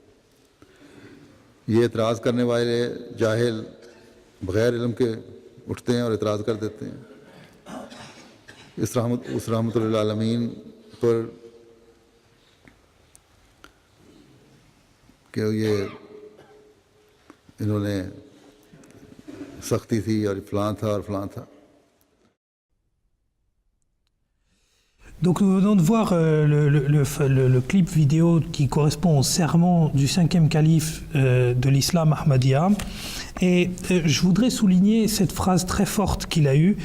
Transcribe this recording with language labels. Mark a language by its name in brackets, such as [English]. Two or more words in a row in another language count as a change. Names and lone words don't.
[Urdu] یہ اعتراض کرنے والے جاہل بغیر علم کے اٹھتے ہیں اور اعتراض کر دیتے ہیں. اس رحمت للعالمین پر کہ یہ انہوں نے سختی تھی اور فلاں تھا اور فلاں تھا. [French] Donc nous venons de voir le clip vidéo qui correspond au serment du 5e calife de l'islam Ahmadiyya. Et je voudrais souligner cette phrase très forte qu'il a eue.